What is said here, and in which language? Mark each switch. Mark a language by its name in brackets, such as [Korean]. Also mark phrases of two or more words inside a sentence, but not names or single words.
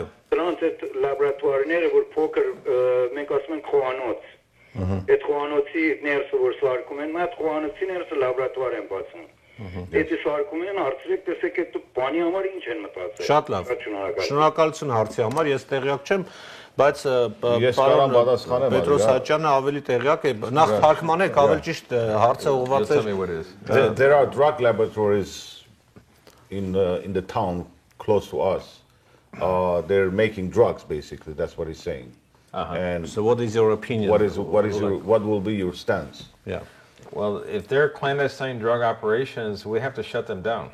[Armenian] դրանց այդ լաբորատուարները որ փոքր մենք ասում ենք խոհանոց Այդ խոհանոցի ներսը որ սարքում են, այդ խոհանոցի ներսը լաբորատուար են բացում։ Եթե սարքում են հարցրեք, տեսեք այդ բանի համար ինչ են մտածել։ Շատ լավ։ Շնորհակալություն հարցի համար, ես տեղյակ չեմ, բայց Ես կարող պատասխանեմ, Պետրոս Հաճյանը ավելի տեղյակ է։ Նախ թարգմանեք, ավելի ճիշտ հարցը [English] You'll [Armenian] ուղղված [English] tell [Armenian] է։ [English] me what it is. There are drug laboratories in the town close to us. They're making drugs basically. That's what he's saying. And So what is your opinion? what will be your stance? Yeah. Well, if they're clandestine drug operations, we have to shut them down.